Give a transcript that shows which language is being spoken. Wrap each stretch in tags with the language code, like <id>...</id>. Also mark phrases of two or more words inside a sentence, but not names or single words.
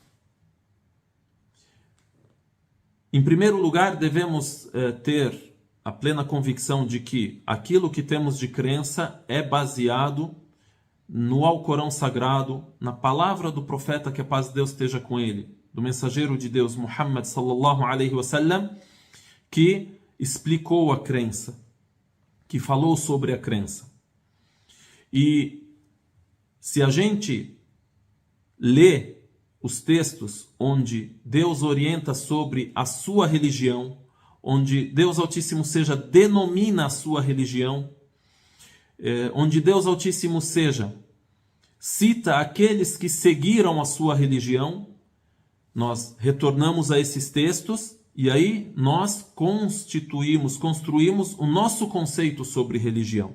<pt>Em primeiro lugar, devemos ter a plena convicção de que aquilo que temos de crença é baseado no Alcorão Sagrado, na palavra do profeta, que a paz de Deus esteja com ele, do mensageiro de Deus,</pt> <ar>محمد صلى الله عليه وسلم,</ar> <pt>que explicou a crença, que falou sobre a crença. E se a gente lê os textos onde Deus orienta sobre a sua religião, onde Deus Altíssimo seja denomina a sua religião, onde Deus Altíssimo seja cita aqueles que seguiram a sua religião, nós retornamos a esses textos e aí nós construímos o nosso conceito sobre religião.</pt>